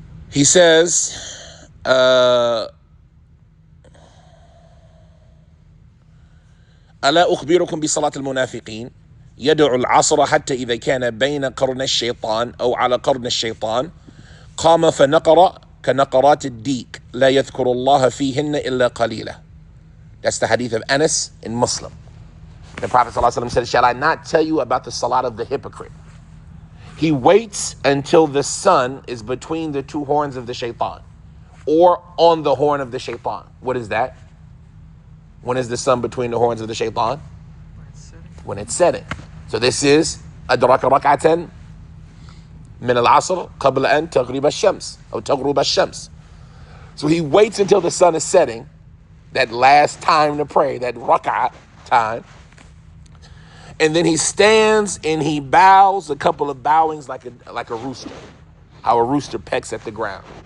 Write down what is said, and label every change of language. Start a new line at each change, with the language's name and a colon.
English: He says,
Arabic: ألا أخبركم بصلاة المنافقين يدعو العصر حتى إذا كان بين قرن الشيطان أو على قرن الشيطان قام فنقر كنقرات الديك لا يذكر الله فيهن إلا قليلا.
English: That's the hadith of Anas in Muslim. The Prophet ﷺ said, shall I not tell you about the salat of the hypocrite? He waits until the sun is between the two horns of the shaitan or on the horn of the shaitan. What is that? When is the sun between the horns of the shaitan? When it's setting. So this is
Arabic: أدرك ركعة من العصر قبل أن تغرب الشمس أو تغرب الشمس.
English: So he waits until the sun is setting, that last time to pray, that rak'ah time. And then he stands and he bows a couple of bowings like a rooster. How a rooster pecks at the ground.